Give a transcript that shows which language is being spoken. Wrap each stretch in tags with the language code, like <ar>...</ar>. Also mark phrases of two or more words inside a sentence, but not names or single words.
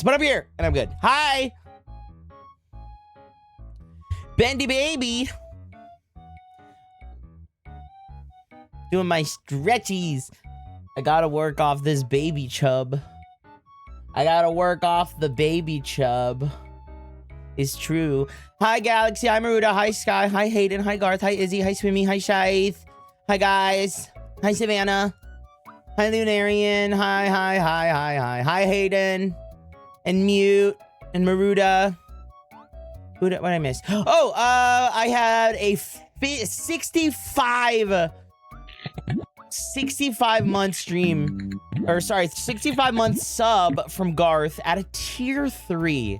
<en>But I'm here and I'm good. Hi, Bendy baby. Doing my stretchies. I gotta work off this baby chub. I gotta work off the baby chub. It's true. Hi, Galaxy. Hi, Maruda. Hi, Sky. Hi, Hayden. Hi, Garth. Hi, Izzy. Hi, Swimmy. Hi, Shaith. Hi, guys. Hi, Savannah. Hi, Lunarian. Hi, Hayden. And Mute. And Maruda. What did I miss? Oh, I had a 65-month stream, or sorry, 65-month sub from Garth at a tier 3.</en>